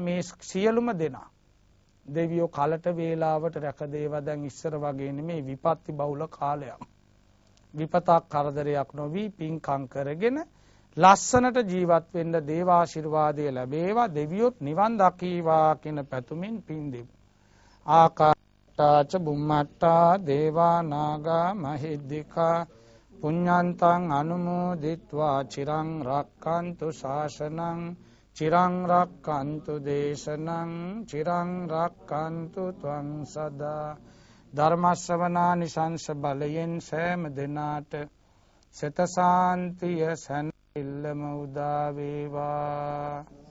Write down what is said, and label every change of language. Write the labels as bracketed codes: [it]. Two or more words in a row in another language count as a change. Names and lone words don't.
[si] මේ සියලුම දෙනා දෙවියෝ කලට වේලාවට රැකදේවා. දැන් ඉස්සර වගේ නෙමේ විපත්ති බහුල කාලයක්. විපතක් කරදරයක් නොවි පින්කම් කරගෙන ලස්සනට ජීවත් වෙන්න දේවාශිර්වාදය ලැබේවා. දෙවියොත් නිවන් දකීවා කියන පැතුමින් පින් දෙමු. [pi] ආකාශාච බුම්මට්ටා දේවා නාග මහිද්దికා පුඤ්ඤන්තං අනුමෝදිත්වා චිරං රක්칸තු ශාසනං චිරං රක්칸තු දේශනං චිරං රක්칸තු ත්වං සදා. [si] ධර්ම ශ්‍රවණානිසංස බලයෙන් සෑම දිනාට සිත සාන්තිය සැනසෙල්ලම උදා වේවා.